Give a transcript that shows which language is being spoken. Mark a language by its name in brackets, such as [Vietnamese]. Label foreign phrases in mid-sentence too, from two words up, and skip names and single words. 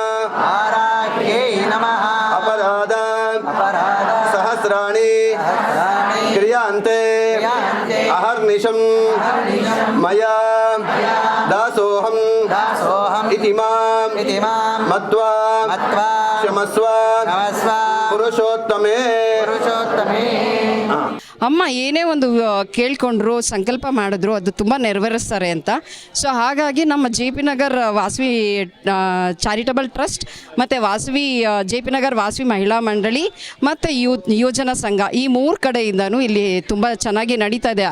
[Sanskrit] अपराध सहस्राणि क्रियांते अहर्निशं मया दासोऽहं इति मां मत्वा क्षमस्व पुरुषोत्तमे [Kannada] ಅಮ್ಮ ಏನೇ ಒಂದು ಕೇಳ್ಕೊಂಡ್ರು ಸಂಕಲ್ಪ ಮಾಡಿದ್ರು ಅದು ತುಂಬ ನೆರವೇರಿಸ್ತಾರೆ ಅಂತ. ಸೊ ಹಾಗಾಗಿ ನಮ್ಮ ಜೆ ಪಿ ನಗರ್ ವಾಸವಿ ಚಾರಿಟಬಲ್ ಟ್ರಸ್ಟ್ ಮತ್ತು ವಾಸವಿ ಜೆ ಪಿ ನಗರ್ ವಾಸವಿ ಮಹಿಳಾ ಮಂಡಳಿ ಮತ್ತು ಯೋಜನಾ ಸಂಘ ಈ 3 ಕಡೆಯಿಂದನೂ ಇಲ್ಲಿ ತುಂಬ ಚೆನ್ನಾಗಿ ನಡೀತಾ ಇದೆ.